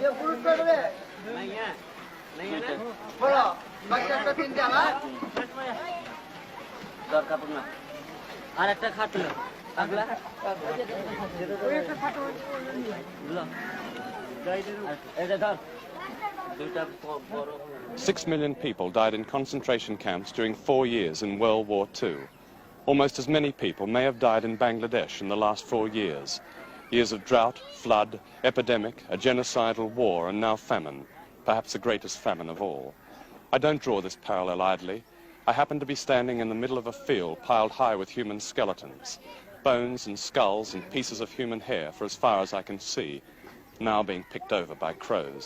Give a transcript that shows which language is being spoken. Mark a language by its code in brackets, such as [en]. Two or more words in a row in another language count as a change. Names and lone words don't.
[en] नहीं है बड़ा बच्चा तो 3 जाला আর একটা খাটলো আগলা এটা ধর দুইটা বড় 6 million people died in concentration camps during 4 years in World War II. Almost as many people may have died in Bangladesh in the last 4 years. Years of drought, flood, epidemic, a genocidal war, and now famine, perhaps the greatest famine of all. I don't draw this parallel idly. I happen to be standing in the middle of a field piled high with human skeletons, bones and skulls and pieces of human hair for as far as I can see, now being picked over by crows.